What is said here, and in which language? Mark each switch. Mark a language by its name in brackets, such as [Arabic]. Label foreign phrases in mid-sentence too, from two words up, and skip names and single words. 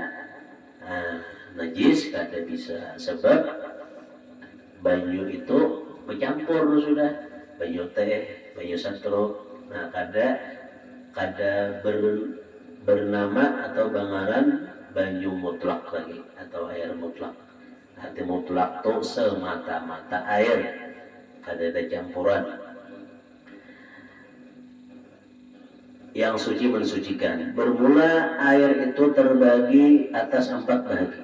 [Banjar] najis kada bisa, sebab banyu itu bercampur sudah, banyu teh, banyu satro, nah kada bernama atau bangaran banyu mutlak lagi atau air mutlak. Arti mutlak itu semata-mata air, kada ada campuran. [Indonesian] Yang suci mensucikan. Bermula air itu terbagi atas 4 bahagi.